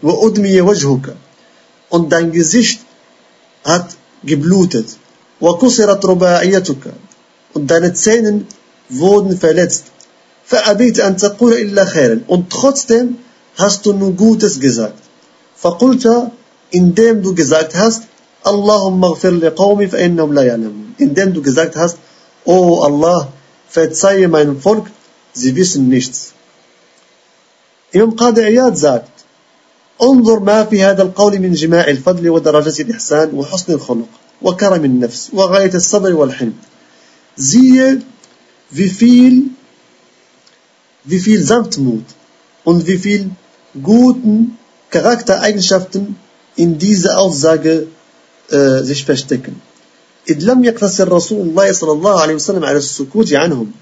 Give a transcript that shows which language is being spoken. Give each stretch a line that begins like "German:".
Arabic: وَأُدْمِيَ وَجْهُكَ.
German: Und dein Gesicht hat geblutet.
Arabic: وَكُسِرَتْ رُبَاعِيَتُكَ.
German: Und deine Zähne wurden verletzt.
Arabic: فأبيت أن تقول إلا خيرا.
German: Und trotzdem hast du nur Gutes gesagt.
Arabic: فقلت,
German: indem du gesagt hast,
Arabic: اللهم اغفر لقومي فإنهم لا يعلمون.
German: Indem du gesagt hast, O Allah, verzeihe meinem Volk, sie wissen nichts. Imam Qadi Iyad sagt,
Arabic: انظر ما في هذا القول من جماع الفضل ودرجة الإحسان وحسن الخلق وكرم النفس وغاية الصبر والحلم.
German: Siehe, wie viel Sanftmut und wie viel guten Charaktereigenschaften in dieser Aussage sich verstecken.
Arabic: إذ لم يقتصر رسول الله صلى الله عليه وسلم على السكوت عنهم.